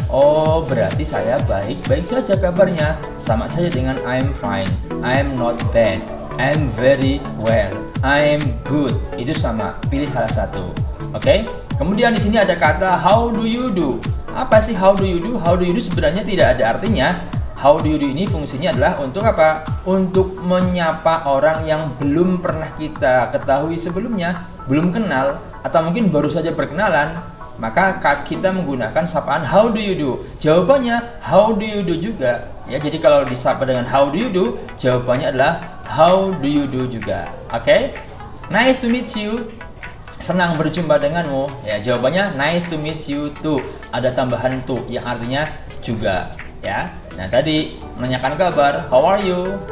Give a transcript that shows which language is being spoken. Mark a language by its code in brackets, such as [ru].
[id] Oh, berarti saya baik-baik saja kabarnya. Sama saja dengan [en] I'm fine, I'm not bad, I'm very well, I'm good. [id] Itu sama, pilih salah satu. Oke? Kemudian di sini ada kata [en] how do you do. [id] Apa sih how do you do? [en] How do you do [id] sebenarnya tidak ada artinya. How do you do ini fungsinya adalah untuk apa? Untuk menyapa orang yang belum pernah kita ketahui sebelumnya, belum kenal, atau mungkin baru saja berkenalan. Maka kita menggunakan sapaan [en] how do you do. [id] Jawabannya how do you do juga. Ya, jadi kalau disapa dengan [en] how do you do, [id] jawabannya adalah how do you do juga. Oke? [en] Nice to meet you. [id] Senang berjumpa denganmu. Ya, jawabannya [en] nice to meet you too. [id] Ada tambahan to yang artinya juga. Ya. Nah, tadi menanyakan kabar, [en] how are you?